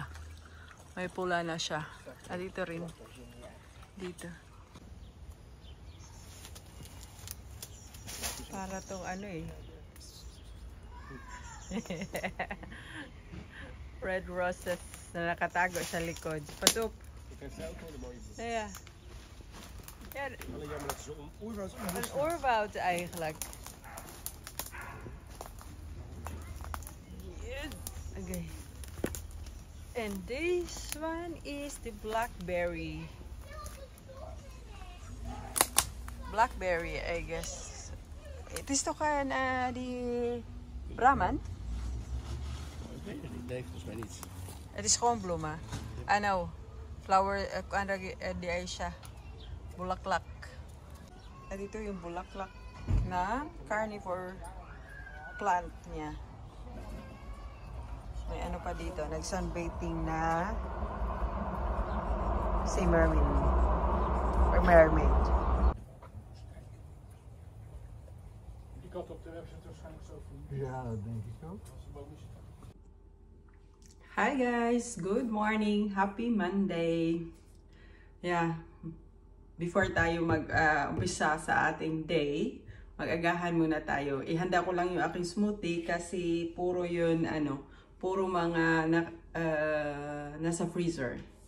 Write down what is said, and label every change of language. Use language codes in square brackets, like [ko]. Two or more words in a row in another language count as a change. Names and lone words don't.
[tl] May pula na siya. At ito rin. Dito. Para tong [en] red roses [tl] na nakatago sa likod. [nl] Patup. Ja. Ja, Alleen jammer dat ze oerwoud een oerwoud eigenlijk. [en] Yes. Okay. And this one is the blackberry. blackberry, I guess. [nl] Het is toch die Brahman? Ik weet het niet, nee, volgens mij niet. Het is gewoon bloemen. [tl] Ano, flower, di ay siya. Bulaklak. At ito yung bulaklak na [en] carnivore plant [tl] niya. May ano pa dito, nag-sunbathing na si mermaid. [en] Or mermaid. [nl] Ik had op de website waarschijnlijk zo van. Ja, dat denk ik ook. [en] Hi guys, good morning, happy Monday. [tl] Yeah, before tayo mag-umpisa sa ating day, mag-agahan muna tayo. Ihanda ko lang yung aking smoothie kasi puro yun, puro mga nasa freezer.